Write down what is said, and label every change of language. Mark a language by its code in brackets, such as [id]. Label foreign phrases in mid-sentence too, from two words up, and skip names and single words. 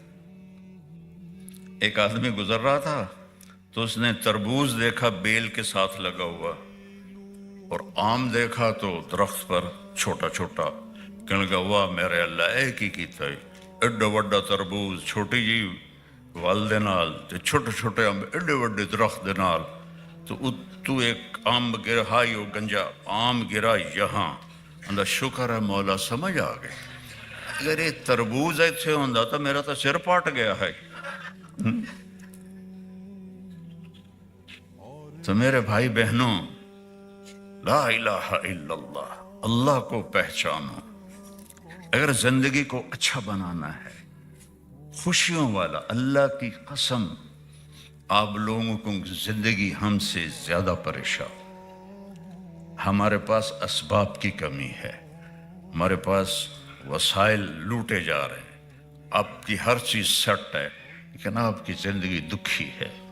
[ur] ایک آدمی گزر رہا تھا تو اس نے تربوز دیکھا بیل کے ساتھ لگا ہوا، اور آم دیکھا تو درخت پر چھوٹا چھوٹا، کہنے لگا واہ میرے اللہ [pa] ایک ہی کیتا ہے، ایڈا وڈا تربوز چھوٹی جی ول دے نال تے چھوٹے چھوٹے آم ایڈے وڈے درخت دے نال، [ur] تو ایک آم گرا ہائی وہ گنجا آم گرا یہاں، اندر شکر ہے مولا سمجھ آ گئے، اگر یہ تربوز [pa] ایتھے ہوندا [ur] تو میرا تو سر پاٹ گیا ہے۔ تو میرے بھائی بہنوں، [ar] لا الہ الا اللہ، [ur] اللہ کو پہچانو۔ اگر زندگی کو اچھا بنانا ہے، خوشیوں والا، اللہ کی قسم آپ لوگوں کو زندگی ہم سے زیادہ پریشان، ہمارے پاس اسباب کی کمی ہے، ہمارے پاس وسائل لوٹے جا رہے ہیں، آپ کی ہر چیز سیٹ ہے، لیکن آپ کی زندگی دکھی ہے۔